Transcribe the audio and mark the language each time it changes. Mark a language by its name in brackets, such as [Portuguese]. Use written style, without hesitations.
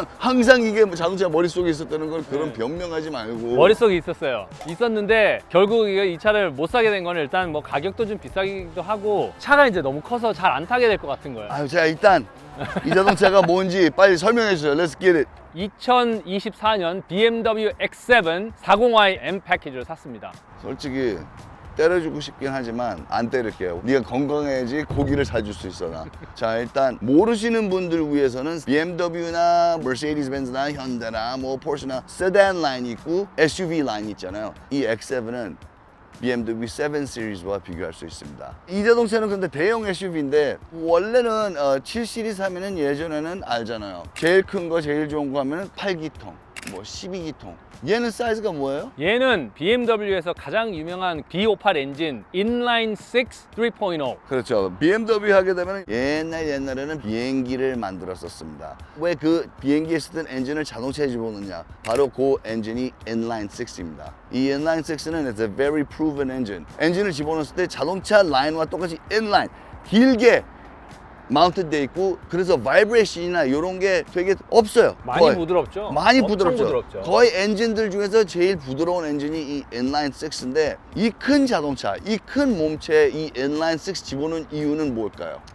[Korean] 항상 이게 뭐 자동차 머릿속에 있었다는 걸 그런 변명하지 말고. 머릿속에 있었는데 결국 이 차를 못 사게 된 거는 일단 뭐 가격도 좀 비싸기도 하고 차가 이제 너무 커서 잘 안 타게 될 것 같은 거예요. 자, 일단 이 자동차가 뭔지 빨리 설명해 주세요. [English] Let's get it. [Korean] 2024년 BMW X7 40i M 패키지를 샀습니다. 솔직히 때려주고 싶긴 하지만 안 때릴게요. 네가 건강해야지 고기를 사줄 수 있어 나. 자, 일단 모르시는 분들 위해서는 BMW나 Mercedes-Benz나 현대나 뭐 포르쉐나 세단 라인이 있고 SUV 라인이 있잖아요. 이 X7은 BMW 7 시리즈와 비교할 수 있습니다. 이 자동차는 근데 대형 SUV인데 원래는 7 시리즈 하면은 예전에는 알잖아요. 제일 큰 거 제일 좋은 거 하면은 8기통, 뭐 12기통. 얘는 사이즈가 뭐예요? 얘는 BMW에서 가장 유명한 B58 엔진 인라인 6 3.0. 그렇죠. BMW 하게 되면 옛날에는 비행기를 만들었었습니다. 왜 그 비행기에 쓰던 엔진을 자동차에 집어넣냐? 바로 그 엔진이 인라인 6입니다. 이 인라인 6는 [English] it's a very proven engine. [Korean] 엔진을 집어넣었을 때 자동차 라인과 똑같이 인라인 길게 마운트돼 있고 그래서 바이브레이션이나 이런 게 되게 없어요. 많이 거의. 부드럽죠? 많이 엄청 부드럽죠. 거의 엔진들 중에서 제일 부드러운 엔진이 이 인라인 6인데 이 큰 자동차, 이 큰 몸체에 이 인라인 6 집어넣은 이유는 뭘까요?